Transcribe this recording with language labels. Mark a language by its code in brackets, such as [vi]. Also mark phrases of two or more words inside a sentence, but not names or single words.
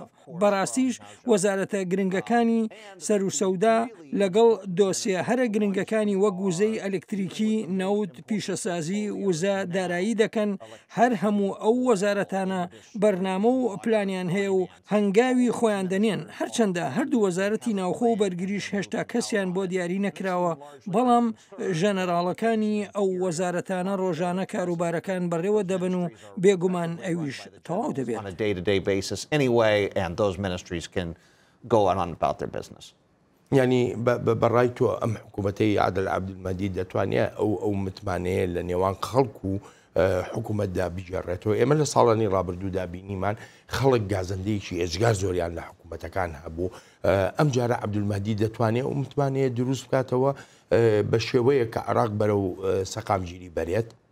[ckb] بەڕاستیش وەزارەتە گرنگەکانی سەر و سەودا لەگەڵ دۆسیە هەرە گرنگەکانی وەک وزەی ئەلکتریکی نەوت پیشەسازی وزە دارایی دەکەن هەر هەموو ئەو وەزارەتانە بەرنامە و پلانیان هەیە و هەنگاوی خۆیان دەنێن هەرچەندە هەردوو وەزارەتی ناوخۆ و بەرگریش هێشتا کەسیان بۆ دیاری نەکراوە بەڵام ژەنەراڵەکانی ئەو وەزارەتانە ڕۆژانە کاروبارەکان بەڕێوە دەبن و بێگومان ئەویش تەواو دەبێت. [en] Those ministries can go on about their business. [ckb] يعني بەڕای تۆ ئەم حکوومەتەی عادل عەبدولمەجید دەتوانێت ئەو متمانەیە لە نێوان خەڵک و حکوومەتدا بجێڕێتەوە. ئێمە لە ساڵانی ڕابردوودا بینیمان خەڵک گازەندەیەکی ئێجگار زۆریان لە حکوومەتەکان هەبوو. ئەم جارە عەبدولمەجید دەتوانێت ئەو متمانەیە دروست بکاتەوە بە شێوەیە کە عێراق بەرەو سەقامگیری بەرێت.